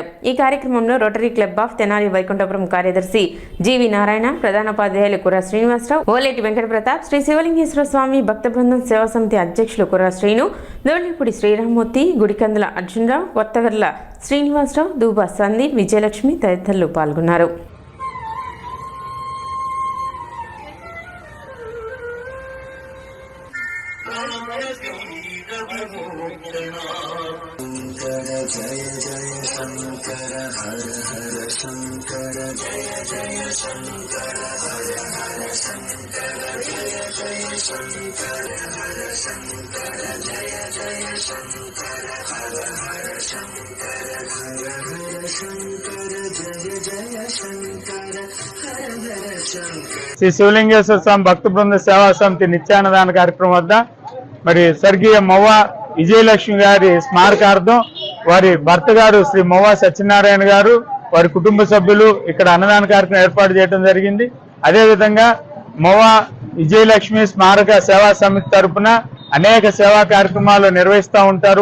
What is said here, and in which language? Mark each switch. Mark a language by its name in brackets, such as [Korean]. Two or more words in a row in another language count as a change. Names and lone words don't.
[Telugu] ఈ కార్యక్రమంలో రోటరీ క్లబ్ ఆఫ్ తెనాలి వైకుంఠపురం కార్యదర్శి జీవి నారాయణ, ప్రధానోపాధ్యాయులు కుర్ర శ్రీనివాసరావు, ఓలేటి వెంకట ప్రతాప్, శ్రీ శివలింగేశ్వర స్వామి భక్త బృందం సేవా సమితి అధ్యక్షులు కుర్ర శ్రీను, దోళ్లిపూడి శ్రీరామ్మూర్తి, గుడికందుల అర్జునరావు, కొత్తగర్ల శ్రీనివాసరావు, దూబా సందీప్, విజయలక్ష్మి తదితరులు పాల్గొన్నారు. [Hindi] जय जय शंकर हर हर शंकर जय जय शंकर हर हर शंकर जय जय शंकर हर शंकर जय जय शंकर हर हर शंकर हर हर शंकर जय जय शंकर हर हर शंकर। [Telugu] శ్రీ శివలింగేశ్వర స్వామి భక్త బృంద సేవా సమితి నిత్యాన్నదాన కార్యక్రమం వద్ద మరి స్వర్గీయ మోవా విజయలక్ష్మి గారి స్మారకార్థం వారి భర్త గారు శ్రీ మోవా సత్యనారాయణ గారు, వారి కుటుంబ సభ్యులు ఇక్కడ అన్నదాన కార్యక్రమం ఏర్పాటు చేయడం జరిగింది. అదేవిధంగా మోవా విజయలక్ష్మి స్మారక సేవా సమితి తరఫున అనేక సేవా కార్యక్రమాలు నిర్వహిస్తూ ఉంటారు.